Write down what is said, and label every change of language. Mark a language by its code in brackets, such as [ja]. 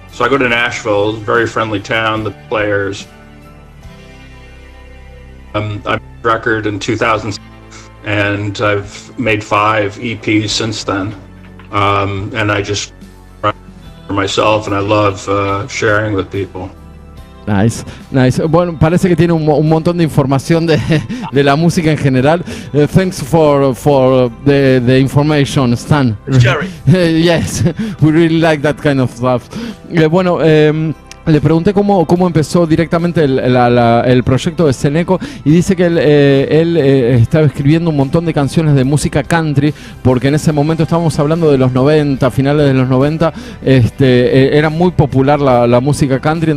[en] So I go to Nashville, a very friendly town, the players. I made a record in 2000, and I've made 5 EPs since then. And I just write for myself, and I love sharing with people. Nice. [es] Bueno, parece que tiene un montón de información de la música en general. [en] Thanks for the information, Stan. Jerry. Yes, we really like that kind of stuff. [es] Bueno, le pregunté cómo empezó directamente el proyecto de SENEKO, y dice que él estaba escribiendo un montón de canciones de música country, porque en ese momento estábamos hablando de los 90, finales de los 90, era muy popular la música country.